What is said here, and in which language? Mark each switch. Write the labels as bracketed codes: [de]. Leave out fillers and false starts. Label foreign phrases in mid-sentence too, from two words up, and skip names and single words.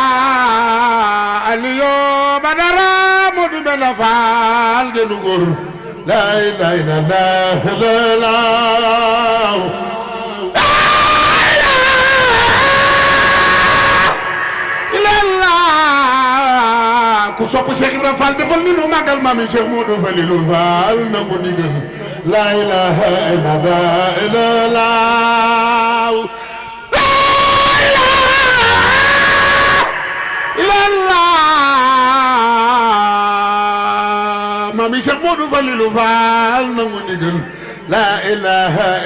[wo] illallah Aliyo Badara Modu Bela Faal genu góor [ar] لا إله إلا الله لا [wo] ku sopp Cheikh Ibrahima Fall defal ni nu màggal maami Cheikh Modou Falilou Fall nangu ndigal [ar] لا إله [wo] illallah maami Cheikh Modou Falilou Fall nangu ndigal [ar] لا إله